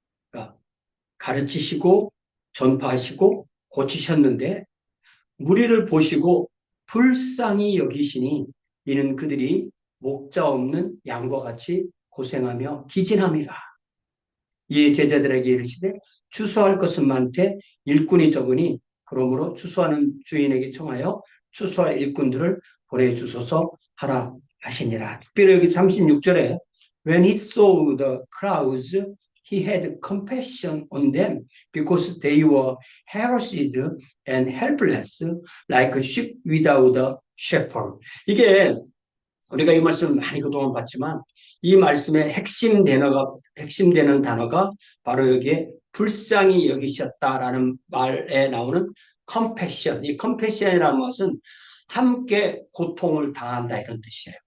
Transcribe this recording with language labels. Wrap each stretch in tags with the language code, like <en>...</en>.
<ko>그러니까 가르치시고 전파하시고 고치셨는데 무리를 보시고 불쌍히 여기시니 이는 그들이 목자 없는 양과 같이 고생하며 기진함이라. 이에 제자들에게 이르시되 추수할 것은 많되 일꾼이 적으니 그러므로 추수하는 주인에게 청하여 추수할 일꾼들을 보내주소서 하라 하시니라. 특별히 여기 36절에</ko> <en>When he saw the crowds, he had compassion on them because they were harassed and helpless like sheep without a shepherd.</en> <ko>이게 우리가 이 말씀을 많이 그동안 봤지만 이 말씀의 핵심되는 단어가 바로 여기에 불쌍히 여기셨다라는 말에 나오는 컴패션. 이 컴패션이라는 것은 함께 고통을 당한다 이런 뜻이에요.</ko>